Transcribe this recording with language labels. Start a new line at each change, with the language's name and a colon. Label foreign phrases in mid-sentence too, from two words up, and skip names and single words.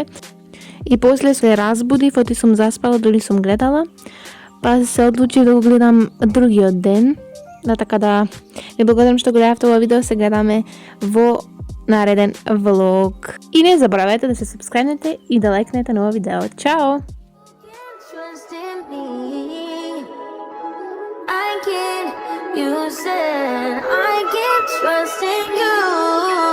Macedonian: И после се разбудив, оти сум заспала, дури сум гледала, па се одлучив да го гледам другиот ден, така да ви благодарам што гледавте ова видео, се гледаме во нареден влог. И не забравете да се сабскрајбнете и да лајкнете на ова видео. Чао!
English: Trust in me. I can't, you said I can't trust in you.